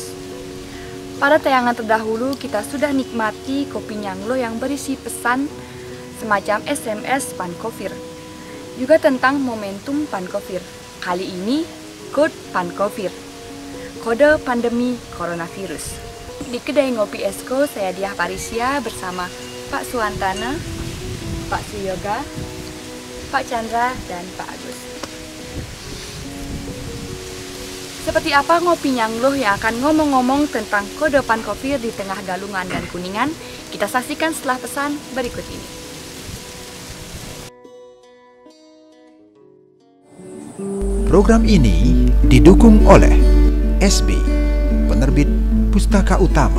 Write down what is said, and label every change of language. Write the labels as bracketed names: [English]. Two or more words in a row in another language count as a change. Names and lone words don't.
[Indonesian] Pada tayangan terdahulu kita sudah nikmati kopi Nyangluh yang berisi pesan semacam SMS Pankofir. Juga tentang momentum Pankofir. Kali ini Code Pankofir. Kode pandemi coronavirus. Di kedai Ngopi Esko, saya Diah Parisia bersama Pak Suwantana, Pak Suyoga, Pak Chandra, dan Pak Agus. Seperti apa Ngopi Nyangluh yang akan ngomong-ngomong tentang kode Pankofir di tengah Galungan dan Kuningan? Kita saksikan setelah pesan berikut ini. Program ini didukung oleh SB, penerbit Pustaka Utama.